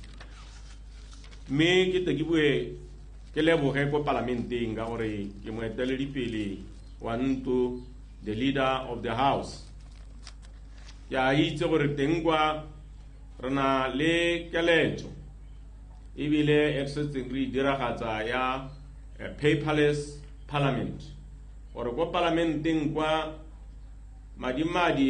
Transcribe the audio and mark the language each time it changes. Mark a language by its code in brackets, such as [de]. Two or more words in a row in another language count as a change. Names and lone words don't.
[tn] Mme ke ke bue ke leboge ko parlamenteng ka gore ke moeteledipele wa ntlo, [en] the leader of the house. [tn] Ya itse gore teng kwa re na le keletso ebile e setseng re diragatsa ya [en] paperless parliament, [tn] gore ko parlamenteng kwa madi